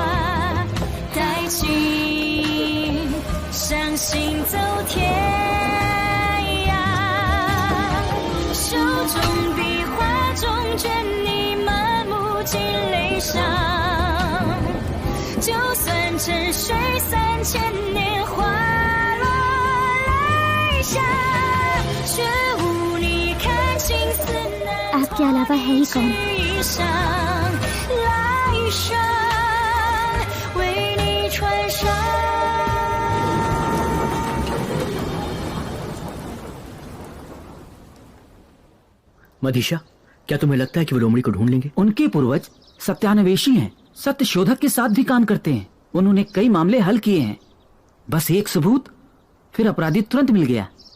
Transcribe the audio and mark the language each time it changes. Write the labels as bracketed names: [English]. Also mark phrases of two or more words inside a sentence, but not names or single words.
[Chinese] 带情伤心走天涯，手中笔画中眷你满目尽泪伤。就算沉睡3000年，花落泪下，却无你看青丝难 [Hindi] आपके अलावा है ही कौन? [Chinese] 衣裳，来生为你穿上。 [Hindi] मदीशा, क्या तुम्हें लगता है कि वो लोमड़ी को ढूंढ लेंगे? उनके पूर्वज सत्यान्वेषी हैं, सत्य शोधक के साथ भी काम करते हैं। उन्होंने कई मामले हल किए हैं। बस एक सबूत, फिर अपराधी तुरंत मिल गया।